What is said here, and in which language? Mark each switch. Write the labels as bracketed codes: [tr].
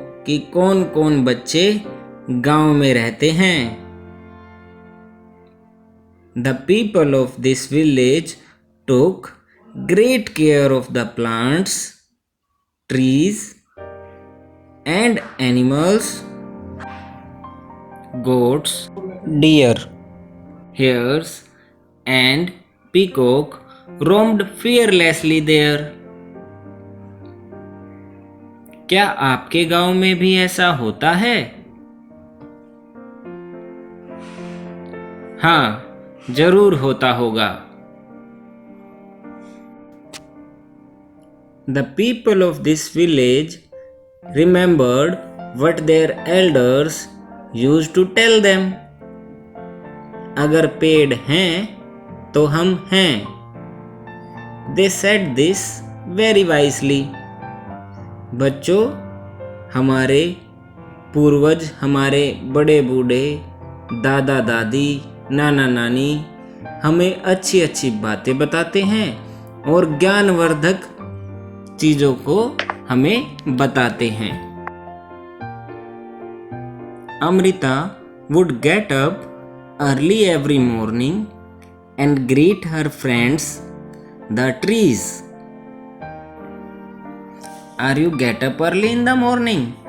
[hi] कि कौन कौन बच्चे गांव में रहते हैं। [en] The people of this village took great care of the plants, trees, and animals. Goats, deer, hares, and peacock roamed fearlessly there. [hi] क्या आपके गांव में भी ऐसा होता है? हाँ, जरूर होता होगा। [en] The people of this village remembered what their elders used to tell them. [hi] अगर पेड़ हैं तो हम हैं। [en] They said this very wisely. [hi] बच्चों, हमारे पूर्वज, हमारे बड़े बूढ़े, दादा दादी, नाना नानी हमें अच्छी अच्छी बातें बताते हैं और ज्ञानवर्धक चीज़ों को हमें बताते हैं। [en] Amrita would get up early every morning and greet her friends, the trees. Are you get up early in the morning?